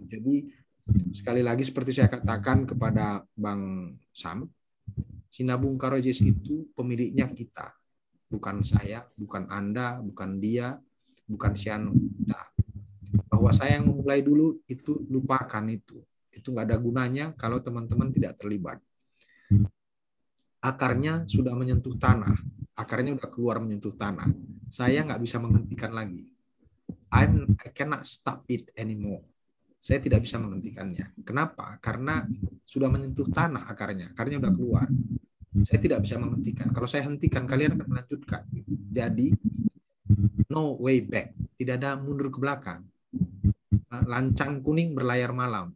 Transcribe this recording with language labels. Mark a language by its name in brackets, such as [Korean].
[Indonesian] Jadi sekali lagi seperti saya katakan kepada Bang Sam, Sinabung Karo Jazz itu pemiliknya kita, bukan saya, bukan Anda, bukan dia, bukan Sianu, kita. Bahwa saya yang memulai dulu itu, lupakan itu nggak ada gunanya kalau teman-teman tidak terlibat. Akarnya sudah menyentuh tanah, akarnya udah keluar menyentuh tanah. Saya nggak bisa menghentikan lagi. [English] I cannot stop it anymore. [Indonesian] Saya tidak bisa menghentikannya. Kenapa? Karena sudah menyentuh tanah akarnya udah keluar. Saya tidak bisa menghentikan. Kalau saya hentikan, kalian akan melanjutkan. Jadi [English] no way back. [Indonesian] Tidak ada mundur ke belakang. Lancang kuning berlayar malam.